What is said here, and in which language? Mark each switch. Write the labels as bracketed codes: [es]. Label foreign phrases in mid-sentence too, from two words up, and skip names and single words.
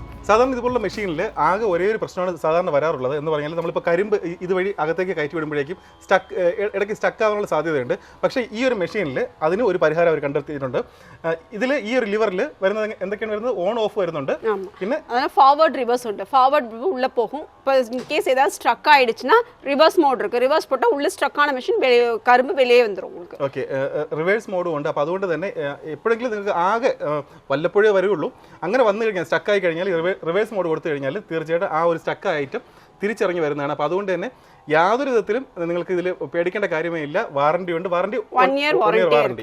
[ml] സാധാരണ ഇതുപോലുള്ള മെഷീനിൽ ആകെ ഒരേ ഒരു പ്രശ്നമാണ് സാധാരണ വരാറുള്ളത് എന്ന് പറഞ്ഞാൽ നമ്മളിപ്പോൾ കരിമ്പ് ഇതുവഴി അകത്തേക്ക് കയറ്റി വിടുമ്പോഴേക്കും ഇടയ്ക്ക് സ്റ്റക്ക് ആവാനുള്ള സാധ്യതയുണ്ട്. പക്ഷേ ഈ ഒരു മെഷീനിൽ അതിന് ഒരു പരിഹാരം അവർ കണ്ടെത്തിയിട്ടുണ്ട്. ഇതിൽ ഈ ഒരു ലിവറിൽ വരുന്നത് എന്തൊക്കെയാണ് വരുന്നത്, [en] on off [ml] വരുന്നുണ്ട്. പിന്നെ [en] forward reverse [ta] உண்டு. ஃபார்வர்ட் உள்ள போகும். இப்போ இன்கேஸ் ஏதாவது ஸ்ட்ரக் ஆயிடுச்சுன்னா [en] reverse mode [ta] இருக்கு. ரிவர்ஸ் போட்டால் உள்ள ஸ்ட்ரக் ஆன மெஷின் கரும்பு வெளியே வந்துடும் உங்களுக்கு. [ml] ഓക്കെ, [en] reverse mode [ml] ഉണ്ട്. അപ്പോൾ അതുകൊണ്ട് തന്നെ എപ്പോഴെങ്കിലും നിങ്ങൾക്ക് ആകെ വല്ലപ്പോഴേ വരുള്ളൂ. അങ്ങനെ വന്നു കഴിഞ്ഞാൽ സ്റ്റക്കായി കഴിഞ്ഞാൽ [en] reverse mode [ml] കൊടുത്തു കഴിഞ്ഞാൽ തീർച്ചയായിട്ടും ആ ഒരു [en] stuck item [ml] തിരിച്ചിറങ്ങി വരുന്നതാണ്. അപ്പോൾ അതുകൊണ്ട് തന്നെ യാതൊരു വിധത്തിലും നിങ്ങൾക്ക് ഇതിൽ പേടിക്കേണ്ട കാര്യമേ ഇല്ല. വാറണ്ടി ഉണ്ട്, വാറണ്ടി 1 year വാറണ്ടി.